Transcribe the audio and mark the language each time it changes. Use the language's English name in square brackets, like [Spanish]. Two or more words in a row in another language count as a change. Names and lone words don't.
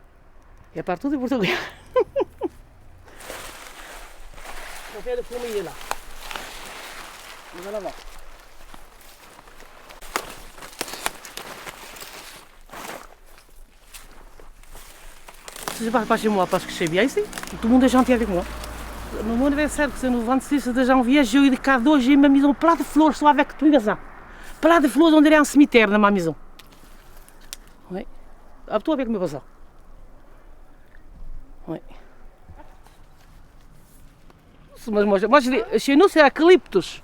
[French] Il y a partout des Portugais. On fait le fourmilier là. On va là-bas. Je ne parle pas chez moi parce que je suis bien ici. Tout le monde est gentil avec moi. [Portuguese] No meu aniversário, que [French] c'est no 26 de janvier, j'ai eu de cadeau, j'ai uma maison plein de fleurs, só avec tout ça. Plein de fleurs, on dirait un cimetière dans ma maison. Oui. Ah, toi avec mes voisins. Oui. Moi, chez nous, c'est eucalyptus.